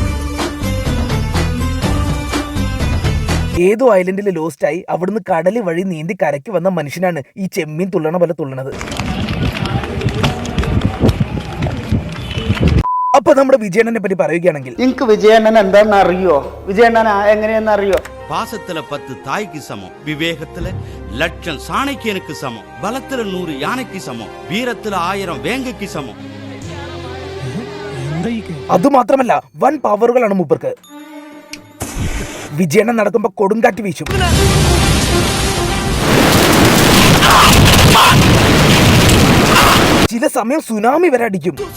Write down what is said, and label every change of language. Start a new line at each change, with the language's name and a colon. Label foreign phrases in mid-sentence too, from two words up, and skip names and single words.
Malayalam: ഏതോ ഐലൻഡിൽ ലോസ്റ്റ് ആയി അവിടുന്ന് കടല് വഴി നീന്തി കരയ്ക്ക് വന്ന മനുഷ്യനാണ് ഈ ചെമ്മീൻ തുള്ളണ പോലെ തുള്ളണത്. അപ്പൊ നമ്മുടെ വിജയണ്ണനെ പറ്റി പറയുകയാണെങ്കിൽ എനിക്ക് വിജയണ്ണൻ എന്താണെന്ന് അറിയോ? വിജയണ്ണൻ എങ്ങനെയെന്ന് അറിയോ?
Tamil: பாசத்துல 10 தாய்க்கு சமம், விவேகத்துல லட்சம் சாணைக்கியனுக்கு சமம், பலத்துல 100 யானைக்கு சமம், வீரத்துல 1000 வேங்கைக்கு சமம்.
Malayalam: അതുമാത്രമല്ല വൻ പവറുകളാണ് മൂപ്പർക്ക്. വിജയണ്ണൻ നടക്കുമ്പോ കൊടുങ്കാറ്റ് വീശും. ചില സമയം സുനാമി വരെ അടിക്കും.